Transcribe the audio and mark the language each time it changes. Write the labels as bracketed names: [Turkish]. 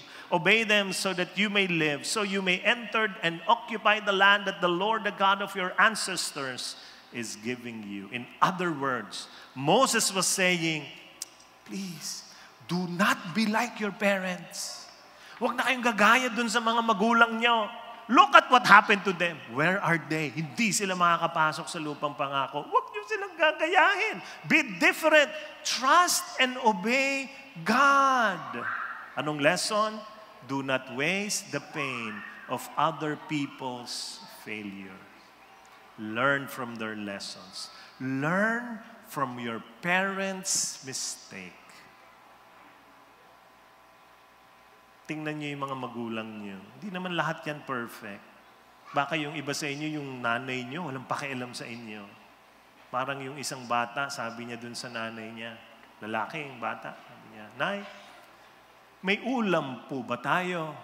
[English] Obey them so that you may live, so you may enter and occupy the land that the Lord, the God of your ancestors, is giving you." In other words, Moses was saying, please, do not be like your parents. [Filipino] Huwag na kayong gagaya dun sa mga magulang nyo. [English] Look at what happened to them. Where are they? [Filipino] Hindi sila makakapasok sa lupang pangako. Huwag nyo silang gagayahin. [English] Be different. Trust and obey God. [Filipino] Anong [English] lesson? Do not waste the pain of other people's failure. Learn from their lessons. Learn from your parents' mistake. [Filipino] Tingnan niyo yung mga magulang niyo. Hindi naman lahat yan perfect. Baka yung iba sa inyo, yung nanay niyo, walang pakialam sa inyo. Parang yung isang bata, sabi niya dun sa nanay niya, lalaki yung bata, sabi niya, "Nay, may ulam po ba tayo?"